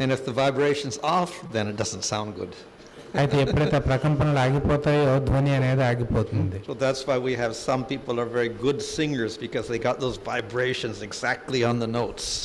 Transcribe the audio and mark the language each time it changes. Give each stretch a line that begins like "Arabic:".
English: And if the vibration's off, then it doesn't sound good.
Telugu: అయితే ఎప్పుడైతే ప్రకంపనలు ఆగిపోతాయో ధ్వని అనేది ఆగిపోతుంది.
English: So that's why we have some people are very good singers, because they got those vibrations exactly on the notes.